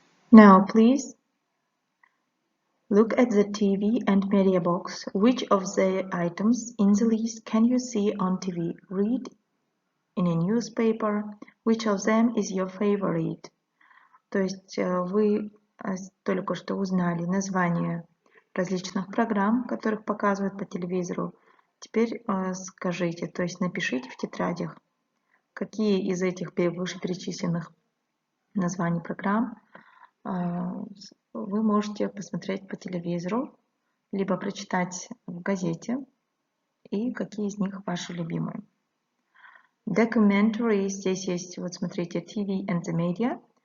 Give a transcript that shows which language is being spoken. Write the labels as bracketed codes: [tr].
[en] Now, please look at the TV and media box. Which of the items in the list can you see on TV? Read in a newspaper. Which of them is your favorite? [ru] То есть вы только что узнали название различных программ, которых показывают по телевизору. Теперь скажите, то есть напишите в тетрадях, какие из этих вышеперечисленных названий программ вы можете посмотреть по телевизору, либо прочитать в газете, и какие из них ваши любимые. Documentary, здесь есть, вот смотрите, TV and the Media.